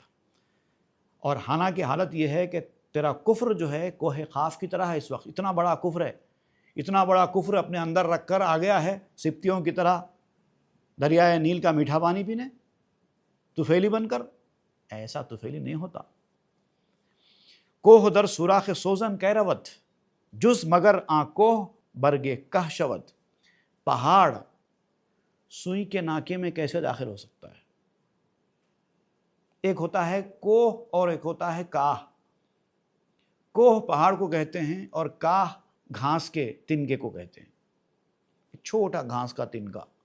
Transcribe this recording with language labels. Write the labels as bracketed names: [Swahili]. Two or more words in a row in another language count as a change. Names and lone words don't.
[Urdu] اور حالانکہ حالت یہ ہے کہ تیرا کفر جو ہے کوہ قاف کی طرح ہے. اس وقت اتنا بڑا کفر ہے، اتنا بڑا کفر اپنے اندر رکھ کر آ گیا ہے سبتیوں کی طرح دریائے نیل کا میٹھا پانی پینے، طفیلی بن کر. ایسا طفیلی نہیں ہوتا. [Persian] کوہ در سوراخ سوزن کہہ رود، جز مگر کوہ برگے کہ شود. [Urdu] پہاڑ سوئی کے ناکے میں کیسے داخل ہو سکتا ہے؟ ایک ہوتا ہے کوہ اور ایک ہوتا ہے کاہ. کوہ پہاڑ کو کہتے ہیں اور کاہ گھاس کے تنکے کو کہتے ہیں، چھوٹا گھاس کا تنکا.